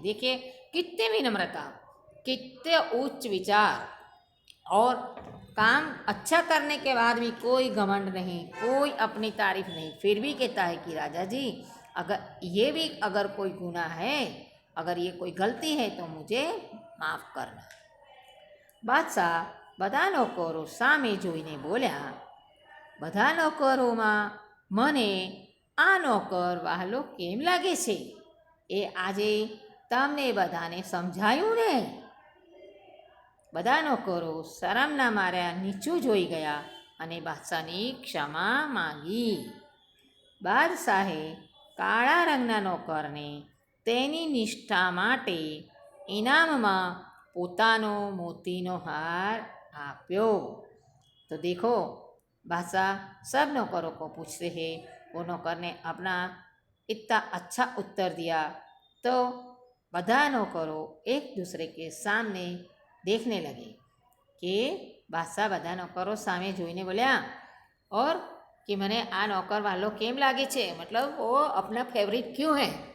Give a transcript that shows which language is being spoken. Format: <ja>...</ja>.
<hi>देखिए कितने विनम्रता, कितने उच्च विचार और काम अच्छा करने के बाद भी कोई घमंड नहीं, कोई अपनी तारीफ नहीं, फिर भी कहता है कि राजा जी अगर ये भी अगर कोई गुनाह है, अगर ये कोई गलती है तो मुझे माफ़ करना।</hi> <gu>બાદશાહ બધા નોકરો સામે જોઈને બોલ્યા, બધા નોકરોમાં મને આ નોકર વહાલો કેમ લાગે છે? એ આજે તમને બધાને સમજાયું ને? બધા નોકરો શરમના માર્યા નીચું જોઈ ગયા અને બાદશાહની ક્ષમા માંગી. બાદશાહે કાળા રંગના નોકરને તેની નિષ્ઠા માટે ઇનામમાં પોતાનો मोतीनो हार आप्यो.</gu> <hi>तो देखो बादशाह सब नौकरों को पूछते हैं, वो नौकर ने अपना इतना अच्छा उत्तर दिया तो</hi> <gu>બધા નોકરો એક</gu> <hi>दूसरे के सामने देखने लगे कि</hi> <gu>બાદશાહ બધા નોકરો સામે જોઈને બોલ્યા</gu> <hi>और कि</hi> <gu>મને આ નौकर वालों કેમ લાગે છે,</gu> <hi>मतलब वो अपना फेवरेट क्यों है?</hi>